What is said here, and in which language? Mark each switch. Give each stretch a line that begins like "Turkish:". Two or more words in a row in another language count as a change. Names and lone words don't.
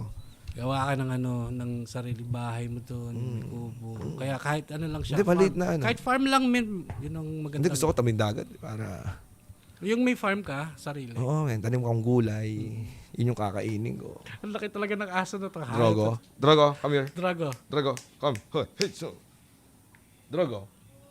Filipino: Gawa ka ng ng sarili bahay mo doon, may kubo. Kaya kahit ano lang siya. Hindi, maliit na ano. Kahit farm lang, men. Yun ang maganda. Hindi, gusto ko tamin dagat para... Yung may farm ka, sarili. Oo, men, tanim ko ang gulay. Yun yung kakainin ko. Ang laki talaga ng aso na to.
English: Drogo, come here. Drago. Drogo, come. Hey, so. Drogo.